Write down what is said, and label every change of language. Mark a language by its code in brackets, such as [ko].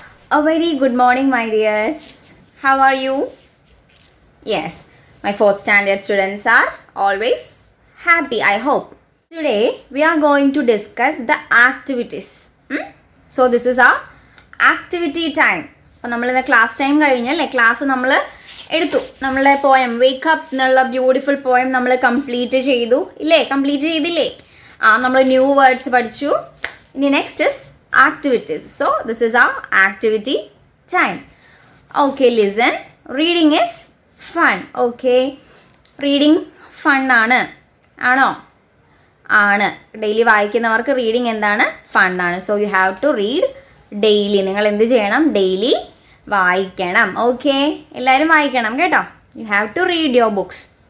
[en] A very good morning, my dears. How are you? Yes, my fourth standard students are always happy, I hope. Today, we are going to discuss the activities. So, this is our activity time. [ml] അപ്പോൾ നമ്മളിന്ന് class time കഴിഞ്ഞല്ലേ class നമ്മൾ എടുത്തു നമ്മളെ poem wake up എന്നുള്ള beautiful poem നമ്മൾ complete ചെയ്തു ഇല്ലേ കംപ്ലീറ്റ് ചെയ്തില്ലേ നമ്മൾ ന്യൂ വേർഡ്സ് പഠിച്ചു ഇനി next is [en] activities. So, this is our activity time. Okay, listen. Reading is fun. Okay. Reading fun [ml] ആണ് ആണോ ആണ് ഡെയിലി വായിക്കുന്നവർക്ക് റീഡിങ് എന്താണ് ഫൺ ആണ് [en] so you have to read daily [ml] നിങ്ങൾ എന്ത് ചെയ്യണം ഡെയിലി വായിക്കണം ഓക്കെ എല്ലാവരും വായിക്കണം കേട്ടോ [en] you have to read your books